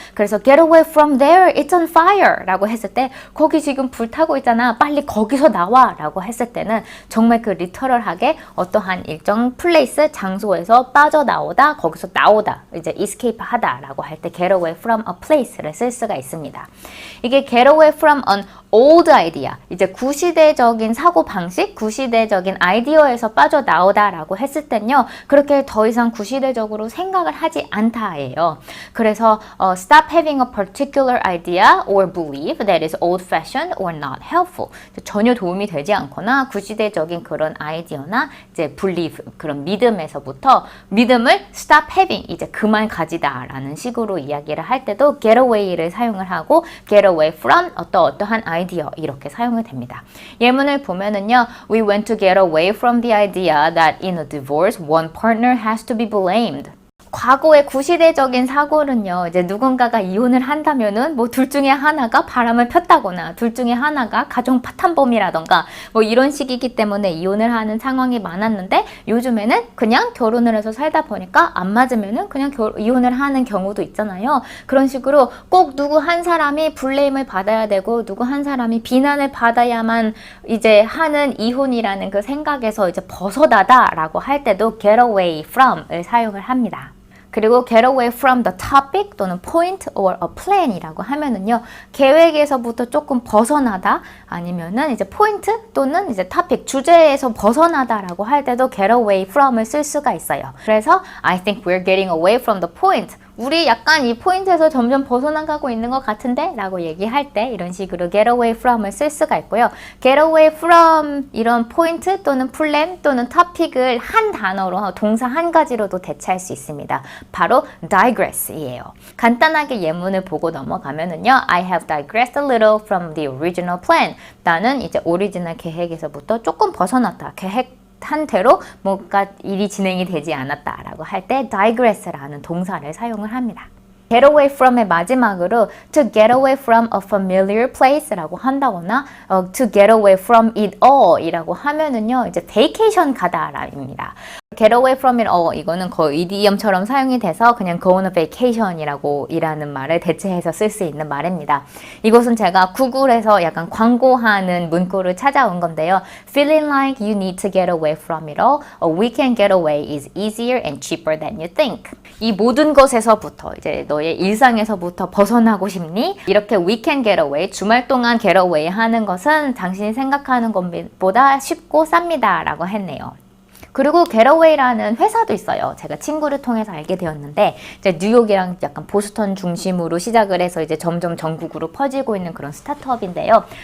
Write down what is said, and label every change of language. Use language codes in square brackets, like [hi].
[ko] 그래서 [en] get away from there, it's on fire [ko] 라고 했을 때 거기 지금 불타고 있잖아, 빨리 거기서 나와 라고 했을 때는 정말 그 리터럴하게 어떠한 일정 플레이스, 장소에서 빠져나오다, 거기서 나오다, 이제 escape 하다 라고 할 때 get away from a place를 쓸 수가 있습니다. 이게 [en] get away from an old idea, [ko] 이제 구시대적인 사고방식, 구시대적인 아이디어에서 빠져나오다 라고 했을 땐요, 그렇게 더 이상 구시대적으로 생각을 하지 않다예요. 그래서 [en] stop having a particular idea or belief that is old-fashioned or not helpful. [ko] 전혀 도움이 되지 않거나 구시대적인 그런 아이디어나 이제 belief, 그런 믿음에서부터 믿음을 [en] stop having, [ko] 이제 그만 가지다 라는 식으로 이야기를 할 때도 get away를 사용을 하고 get away from 어떠한 아이디어 이렇게 사용이 됩니다. 예문을 보면은요, [en] we went to get away from the idea that in a divorce one partner has to be blamed. [ko] 과거의 구시대적인 사고는요, 이제 누군가가 이혼을 한다면은 뭐 둘 중에 하나가 바람을 폈다거나 둘 중에 하나가 가정 파탄범이라던가 뭐 이런 식이기 때문에 이혼을 하는 상황이 많았는데, 요즘에는 그냥 결혼을 해서 살다 보니까 안 맞으면은 그냥 이혼을 하는 경우도 있잖아요. 그런 식으로 꼭 누구 한 사람이 블레임을 받아야 되고 누구 한 사람이 비난을 받아야만 이제 하는 이혼이라는 그 생각에서 이제 벗어나다라고 할 때도 get away from을 사용을 합니다. 그리고 [en] get away from the topic [ko] 또는 [en] point or a plan [ko] 이라고 하면은요, 계획에서부터 조금 벗어나다, 아니면은 이제 포인트 또는 이제 topic, 주제에서 벗어나다라고 할 때도 get away from을 쓸 수가 있어요. 그래서 [en] I think we're getting away from the point. [ko] 우리 약간 이 포인트에서 점점 벗어나가고 있는 것 같은데? 라고 얘기할 때 이런 식으로 get away from을 쓸 수가 있고요. get away from 이런 포인트 또는 플랜 또는 topic을 한 단어로, 동사 한 가지로도 대체할 수 있습니다. 바로 digress이에요. 간단하게 예문을 보고 넘어가면은요, [en] I have digressed a little from the original plan. [ko] 나는 이제 오리지널 계획에서부터 조금 벗어났다. 한 대로 뭔가 일이 진행이 되지 않았다라고 할 때 digress라는 동사를 사용을 합니다. get away from의 마지막으로 [en] to get away from a familiar place [ko] 라고 한다거나 [en] to get away from it all [ko] 이라고 하면은요, 이제 vacation 가다라입니다. [en] get away from it all, [ko] 이거는 거의 이디엄처럼 사용이 돼서 그냥 [en] go on a vacation [ko] 이라고 이라는 말을 대체해서 쓸 수 있는 말입니다. 이것은 제가 구글에서 약간 광고하는 문구를 찾아온 건데요. [en] Feeling like you need to get away from it all, a weekend getaway is easier and cheaper than you think. [ko] 이 모든 것에서부터, 이제 너의 일상에서부터 벗어나고 싶니? 이렇게 weekend getaway, 주말 동안 getaway 하는 것은 당신이 생각하는 것보다 쉽고 쌉니다 라고 했네요. 그리고 getaway라는 회사도 있어요. 제가 친구를 통해서 알게 되었는데, 이제 뉴욕이랑 약간 보스턴 중심으로 시작을 해서 이제 점점 전국으로 퍼지고 있는 그런 스타트업인데요.